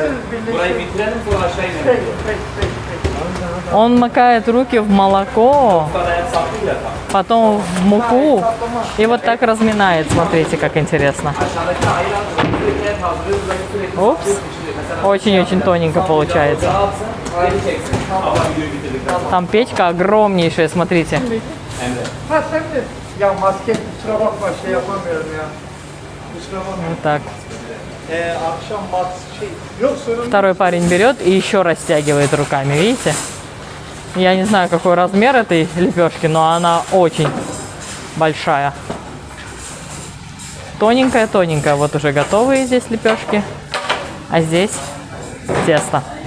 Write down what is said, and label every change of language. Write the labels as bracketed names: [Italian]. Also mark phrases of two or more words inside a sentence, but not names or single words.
[Russian] Он макает руки в молоко, потом в муку и вот так разминает. Смотрите, как интересно. Упс. Очень-очень тоненько получается. Там печка огромнейшая, смотрите. [Turkish] Ya maske kusura bakma şey yapamıyorum ya. Kusura bakma. [Russian] Вот так. [Turkish] Akşam yok sorun. [Russian] Второй парень берет и еще растягивает руками, видите? Я не знаю, какой размер этой лепешки, но она очень большая. Тоненькая-тоненькая. Вот уже готовые здесь лепешки. А здесь тесто.